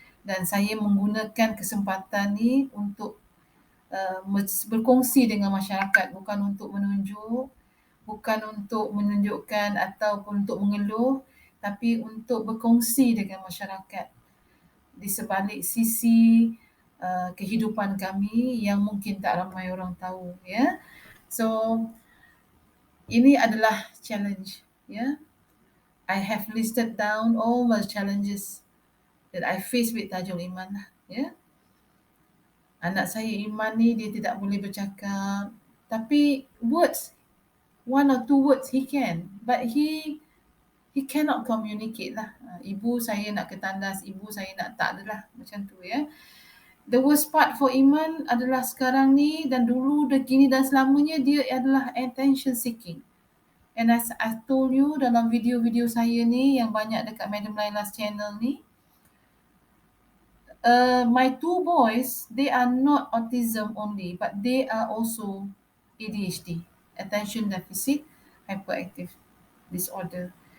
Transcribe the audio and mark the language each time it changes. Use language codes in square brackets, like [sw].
[ms] Dan saya menggunakan kesempatan ni untuk berkongsi dengan masyarakat, bukan untuk menunjuk, bukan untuk menunjukkan ataupun untuk mengeluh, tapi untuk berkongsi dengan masyarakat di sebalik sisi kehidupan kami yang mungkin tak ramai orang tahu ya. So ini adalah challenge ya. [en] I have listed down all the challenges that I face with Tajul Iman lah ya. [ms] Anak saya Iman ni dia tidak boleh bercakap, tapi [en] words, one or two words he can, but he cannot communicate lah. [ms] Ibu saya nak ketandas, ibu saya nak tak adalah macam tu ya. [en] The worst part for Iman [ms] adalah sekarang ni dan dulu dan kini dan selamanya dia adalah attention seeking. [en] And as I told you [ms] dalam video-video saya ni yang banyak dekat Madam Laila's channel ni, [en] my two boys, they are not autism only, but they are also ADHD, attention deficit hyperactive disorder.